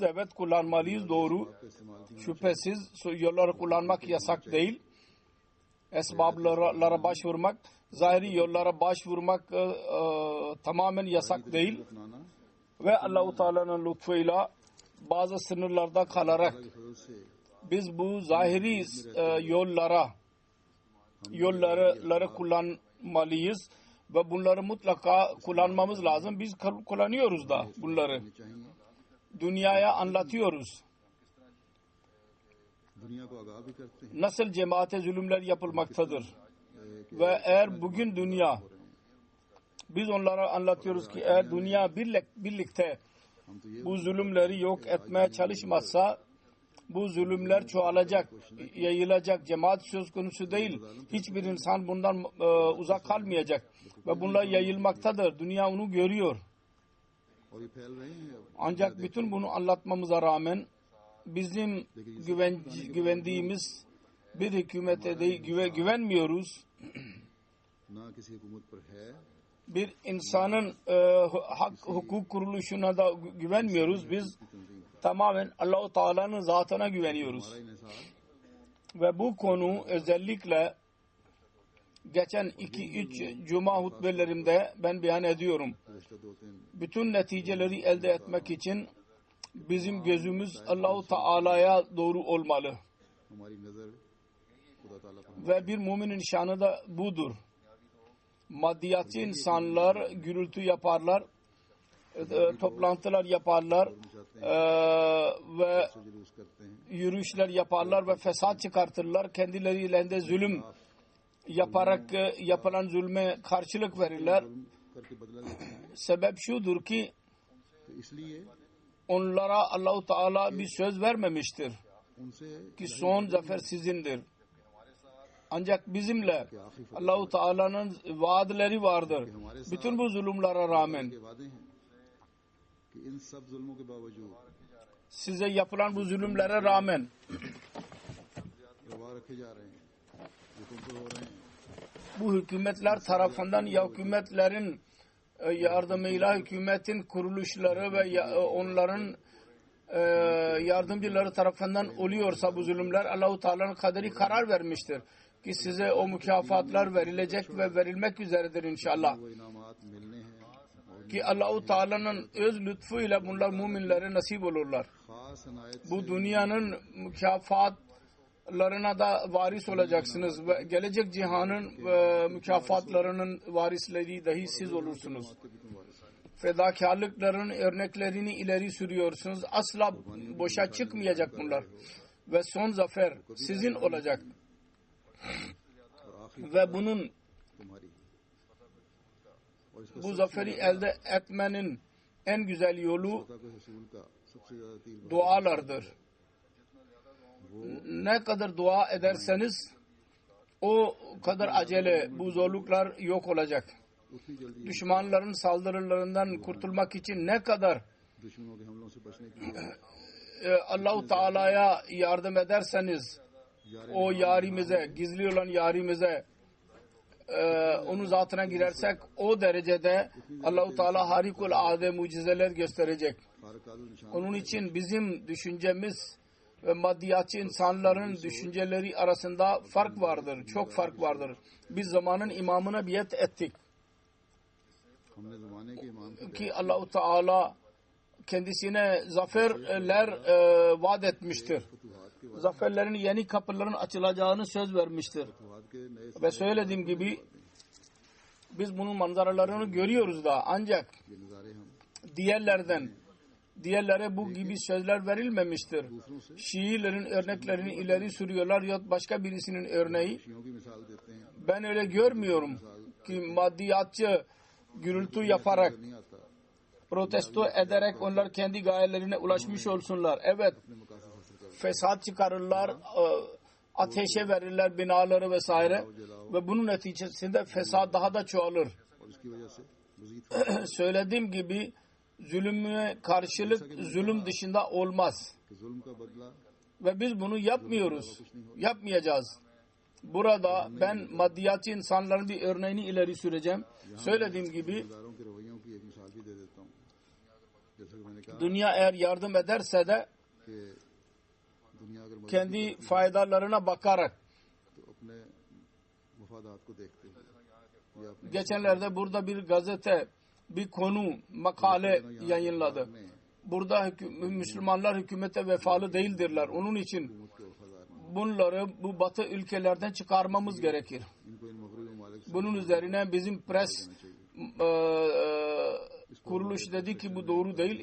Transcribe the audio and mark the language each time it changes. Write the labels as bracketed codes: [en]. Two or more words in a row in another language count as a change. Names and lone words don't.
[tr] Evet, kullanmalıyız, doğru. [ur] کا استعمال کی [tr] Şüphesiz yolları kullanmak yasak değil. Esbablara başvurmak, zahiri yollara başvurmak tamamen yasak değil. [ur] اپنانا [tr] Ve Allah-u Teala'nın lütfuyla bazı sınırlarda kalarak [ur] کے فضل سے [tr] biz bu zahiri yolları kullanmalıyız ve bunları mutlaka kullanmamız lazım. Biz kullanıyoruz da bunları. [ur] چاہیے [tr] Dünyaya anlatıyoruz. [ur] دنیا کو آگاہ بھی کرتے ہیں [tr] Nasıl cemaate zulümler yapılmaktadır. Ve eğer bugün dünya, biz onlara anlatıyoruz ki eğer dünya birlikte [ur] ہم تو یہ [tr] bu zulümleri yok etmeye çalışmazsa bu zulümler çoğalacak, yayılacak. Cemaat söz konusu değil. Hiçbir insan bundan uzak kalmayacak. Ve bunlar yayılmaktadır. Dünya onu görüyor. [ur] اور یہ پھیل رہے ہیں اب [tr] Ancak bütün bunu anlatmamıza rağmen bizim güvendiğimiz bir hükümete değil, güvenmiyoruz. [ur] نہ کسی حکومت پر ہے [tr] Bir insanın hukuk kuruluşuna da güvenmiyoruz. Biz tamamen Allah-u Teala'nın zatına güveniyoruz. [ur] ہمارا انحصار [tr] Ve bu konu özellikle geçen 2-3 cuma hutbelerimde ben beyan ediyorum. [ur] گزشتہ 2-3 [tr] Bütün neticeleri elde etmek için bizim gözümüz Allah-u Teala'ya doğru olmalı. [ur] ہماری نظر خدا تعالیٰ پر [tr] Ve bir müminin şanı da budur. Maddiyatçı insanlar gürültü yaparlar, toplantılar yaparlar ve [ur] جلوس کرتے ہیں [tr] yürüyüşler yaparlar ve fesat çıkartırlar. Kendileriyle zulüm yaparak yapılan zulme karşılık verirler. [ur] کرکے بدلہ لیتے ہیں [tr] Sebep şudur ki [ur] تو اس لیے [tr] onlara Allah-u Teala bir söz vermemiştir [ur] ان سے [tr] ki son zafer sizindir. Ancak bizimle Allah-u Teala'nın vaadleri vardır. Bütün bu zulümlere rağmen [ur] کے وعدے ہیں کہ ان سب ظلموں کے باوجود [tr] size yapılan bu zulümlere rağmen [ur] روا رکھے جا رہے ہیں حکم پر ہو رہے ہیں [tr] bu hükümetler tarafından ya hükümetlerin yardımıyla hükümetin kuruluşları ve onların yardımcıları tarafından oluyorsa bu zulümler Allah-u Teala'nın kaderi karar vermiştir ki size o mükafatlar verilecek ve verilmek üzeredir inşallah. [ur] وہ انعامات ملنے ہیں اور [tr] Ki Allah-u Teala'nın öz lütfuyla bunlar müminlere nasip olurlar. [ur] خاص عنایت [tr] Bu dünyanın mükafatlarına da varis olacaksınız ve gelecek cihanın mükafatlarının varisleri dahi siz olursunuz. [ur] کے بھی تم وارث ہیں [tr] Fedakarlıkların örneklerini ileri sürüyorsunuz. Asla boşa çıkmayacak bunlar. Ve son zafer sizin olacak. [ur] اور آخر [tr] Ve bunun [ur] تمہاری اور اس کا [tr] bu zaferi elde etmenin en güzel yolu [ur] خدا کے رسول کا سب سے زیادہ تیر [tr] dualardır. Ne kadar dua ederseniz o kadar acele bu zorluklar yok olacak. [ur] اتنی جلدی [tr] Düşmanların saldırılarından kurtulmak için ne kadar [ur] دشمنوں کے حملوں سے بچنے کے لیے [tr] Allah-u Teala'ya yardım ederseniz o yarimize, gizli olan yarimize onun zatına girersek o derecede Allah-u Teala harikulade mucizeler gösterecek. [ur] فارکادل نشان [tr] Onun için bizim düşüncemiz ve maddiyatçı insanların düşünceleri arasında fark vardır. Çok fark vardır. Biz zamanın imamına biat ettik [ur] ہم نے زمانے کے امام کی [tr] ki Allah-u Teala kendisine zaferler vaat etmiştir. [ur] فتوحات کے [tr] Zaferlerin yeni kapıların açılacağını söz vermiştir. [ur] فتوحات کے نئے [tr] Ve söylediğim gibi biz bunun manzaralarını görüyoruz da ancak [ur] یہ نظارے ہم [tr] diğerlere bu gibi sözler verilmemiştir. Şiilerin örneklerini ileri sürüyorlar ya başka birisinin örneği. [ur] شیعوں کی مثال دیتے ہیں [tr] Ben öyle görmüyorum ki maddiyatçı gürültü yaparak [ur] نہیں آتا [tr] protesto ederek onlar kendi gayelerine ulaşmış olsunlar. Evet, [ur] اپنے مقاصد حاصل کر [tr] fesat çıkarırlar, ateşe verirler binaları vesaire ve bunun neticesinde fesat daha da çoğalır. [ur] اور اس کی وجہ سے مزید [tr] Söylediğim gibi zulüme karşılık zulüm dışında olmaz. [ur] کہ ظلم کا بدلہ [tr] Ve biz bunu yapmıyoruz. Yapmayacağız. Burada ben maddiyatçı insanların bir örneğini ileri süreceğim. Söylediğim gibi [ur] کرداروں کے رویوں کی ایک مثال بھی دے دیتا ہوں جیسے کہ میں نے [tr] Dünya eğer yardım ederse de [ur] کہ دنیا اگر مدد [tr] kendi faydalarına bakarak. [ur] تو اپنے مفادات کو دیکھتے ہوئے یا اپنے [tr] Geçenlerde burada bir gazete bir konu makale yayınladı. Burada Müslümanlar hükümete vefalı değildirler. Onun için [ur] حکومت کے وفادار [tr] bunları bu batı ülkelerden çıkarmamız gerekir. [ur] ان کو ان مغربی ممالک سے [tr] Bunun üzerine bizim pres kuruluş dedi ki bu doğru değil.